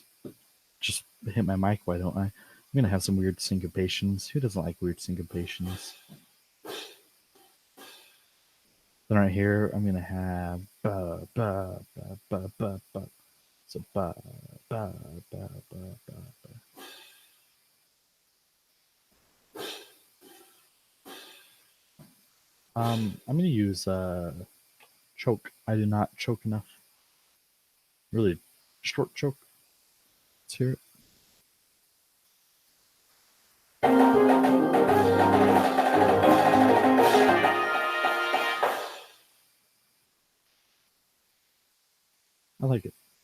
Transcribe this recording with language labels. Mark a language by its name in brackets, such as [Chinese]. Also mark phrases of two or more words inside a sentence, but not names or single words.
[English] Just hit my mic, why don't I? I'm gonna have some weird syncopations. Who doesn't like weird syncopations? Then right here, I'm gonna have ba ba ba ba ba ba. So ba Ba, ba, ba, ba, ba. I'm gonna use choke. I do not choke enough. Really short choke. Let's hear it. I like it.